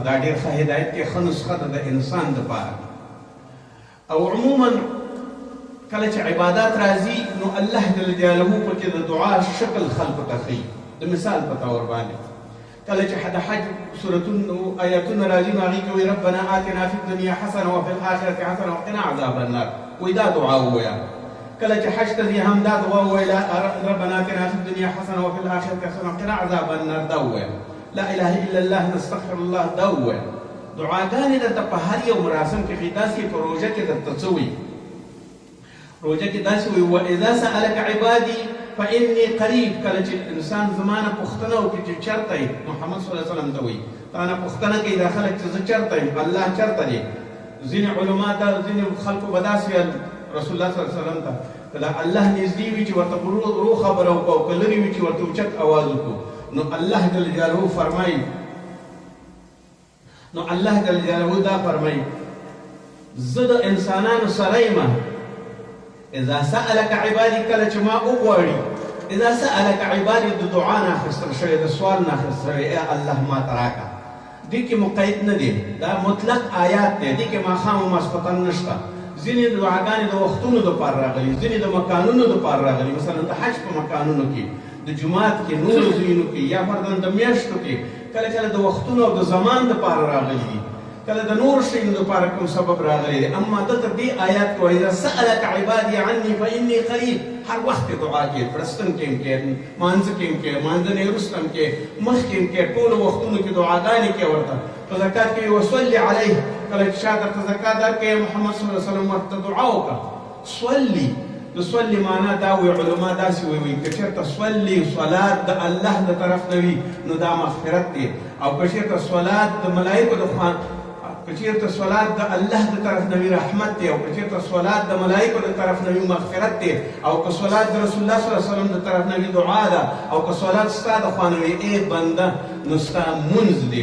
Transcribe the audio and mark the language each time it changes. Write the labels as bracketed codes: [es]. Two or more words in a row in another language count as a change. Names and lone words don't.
[ps] دا ډېر ښه هدایت کې ښه نسخه ده د انسان دپاره. او عموما کله چې عبادات راځي نو الله [ar] جل جلاله [ps] پکې د دعا شکل خلقو ته ښیي. د مثال په طور باندې کله چې د حج سورتونه آیاتونه راځي نو هغې کې وایي [ar] ربنا آتنا فی الدنیا حسنه وفي الآخرة حسنه وقنا عذاب النار. [ps] وایي دا دعا ووایه. کله چې حج ته ځي هم دا دعا ووایه [ar] ربنا آتنا فی الدنیا حسنه وفي الآخرة حسنه وقنا عذاب النار. [ps] دا ووایه. [ar] لا اله الا الله نستغفر الله. [ps] دا ووایه. دعاګانې درته په هر یو مراسم کې ښیي. داسې په روژه کې درته څه وایي؟ روژه کې داسې وایي [ar] واذا سألک عبادي فإني قریب. [ps] کله چې انسان زمانه پوښتنه وکړي چې چېرته یې، محمد [ar] صلی الله علیه وسلم [ps] ته وایي تا نه پوښتنه کوي دا خلک چې زه چېرته یم، الله چېرته دی. ځینې علما دا ځینې خلکو به داسې ویل رسول الله [ar] صلی الله علیه وسلم [ps] ته که دا الله نږدې وي چې ورته ورو خبره وکړو، او که لرې وي چې ورته اوچت اواز وکړو. نو الله [ar] جل جلاله [ps] فرمایي دا فرمایي زه د انسانانو سره یم. [ar] اذا سألك عبادي، [ps] کله چې ما وغواړي، [ar] اذا سألك عبادي [ps] د دعا نه اخیستل شوی، د سوال نه اخیستل شوی، ای الله ما ته راکړه. دې کې مقید نه دی، دا مطلق آیات دی، دې کې ماښام او ماسپښین نشته. ځینې دعاګانې د وختونو دپاره راغلي، ځینې د مکانونو دپاره راغلي. مثلا د حج په مکانونو کې، د جومات کې، نورو ځایونو کې، یا فرضاً د میاشتو کې کله کله د وختونو او د زمان دپاره راغلي دي، کله د نورو شیانو دپاره کوم سبب راغلی دی. اما دلته دې آیات کې وایي [ar] اذا سألک عبادي عني فإني قریب. [ps] هر وخت دعا کې، پرستن کې هم کې، مانځه کې هم کې، مانځه نه وروسته هم کې، مخکې هم کې، ټولو وختونو کې دعاګانې کې ورته. په زکات کې [ar] وصلي علیه، [ps] کله چې چا درته زکات درکړې محمد [ar] صلی الله علیه وسلم [ps] ورته دعا وکړه. صلي، د صلي معنا دا وایي علما داسې وایي که چېرته صلي صلات د الله د طرف نه وي نو دا مغفرت دی، او که چېرته صلات د ملایکو د خوا، که چېرته صلات د الله د طرف نه وي رحمت دی، او که چېرته صلات د ملایکو د طرف نه وي مغفرت دی، او که صلات د رسول الله [ar] صلی الله علیه وسلم [ps] د طرف نه وي دعا ده، او که صلات ستا د خوا نه وي ای بنده نو ستا مونځ دی.